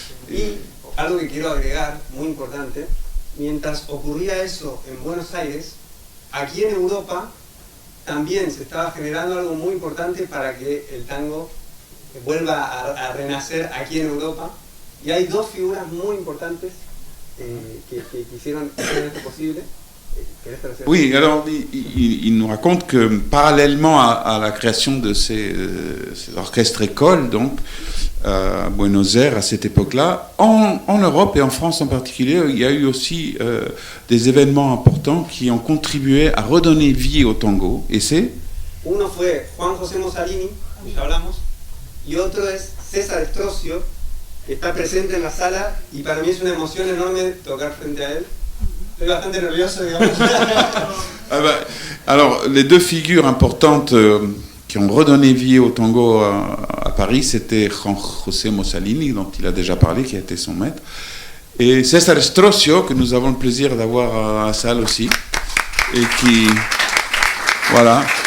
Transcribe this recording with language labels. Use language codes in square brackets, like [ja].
[es] Y algo que quiero agregar, muy importante, mientras ocurría eso en Buenos Aires, aquí en Europa también se estaba generando algo muy importante para que el tango vuelva a renacer aquí en Europa. Y hay 2 figuras muy importantes que hicieron esto posible. [fr] Oui, alors il nous raconte que parallèlement à la création de ces orchestres écoles, donc à Buenos Aires à cette époque-là, en Europe et en France en particulier, il y a eu aussi des événements importants qui ont contribué à redonner vie au tango. Et c'est [es] Uno fue Juan José Mussolini, que ya hablamos, y otro es César Estrocio, está presente en la sala y para mí es una emoción enorme tocar frente a él. Estoy bastante nervioso, digamos. [fr] Ah bah, alors, les deux figures importantes qui ont redonné vie au tango à Paris, c'était Juan José Mussolini, dont il a déjà parlé, qui a été son maître, et César Strocio, que nous avons le plaisir d'avoir à la salle aussi, et qui... Voilà.